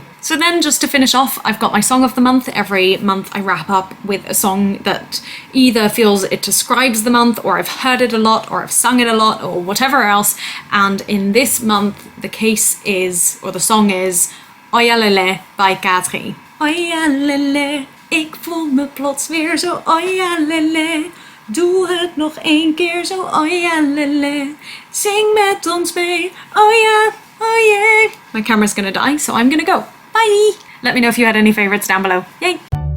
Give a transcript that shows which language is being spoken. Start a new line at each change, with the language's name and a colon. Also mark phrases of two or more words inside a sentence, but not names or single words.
English: So then, just to finish off, I've got my song of the month. Every month I wrap up with a song that either feels it describes the month, or I've heard it a lot, or I've sung it a lot, or whatever else. And in this month, the song is Oya Lele by Kadri.
Dutch: Oya Lele, ik voel me plots weer zo oya lele. Doe het nog één keer zo, oh ja, lele. Zing met ons mee, oh ja,
English: oh yeah. My camera's gonna die, so I'm gonna go. Bye! Let me know if you had any favorites down below. Yay!